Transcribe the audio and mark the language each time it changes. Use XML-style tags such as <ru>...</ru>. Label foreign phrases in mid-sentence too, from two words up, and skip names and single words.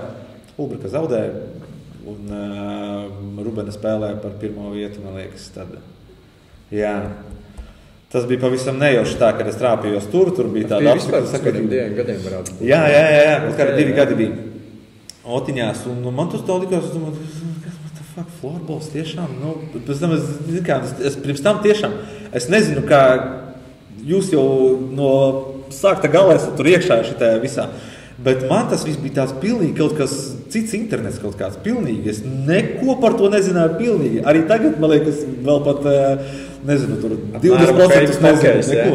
<lv>Ulbrika zaudēja. Un Rubena spēlēja par 1. vietu, man liekas, tad. Jā. Tas bija pavisam nejauši tā, kad es trāpījos tur bija tāda apskata. Tas bija vispār 2 gadiem varētu būt. Jā, kādi 2 gadi bija Otiņās, un man tas tā likās, es domāju,</lv> <en>what the fuck,</en> <lv>florbols tiešām, pēc tam es pirms tam tiešām, es nezinu, kā jūs jau no sākta galā esat tur iekšā šitā visā. Bet man tas viss bija tāds pilnīgi kaut kas cits internets kaut kāds pilnīgi. Es neko par to nezināju pilnīgi. Arī tagad, man liekas, vēl pat, nezinu, tur 20% nezinu, neko.</lv>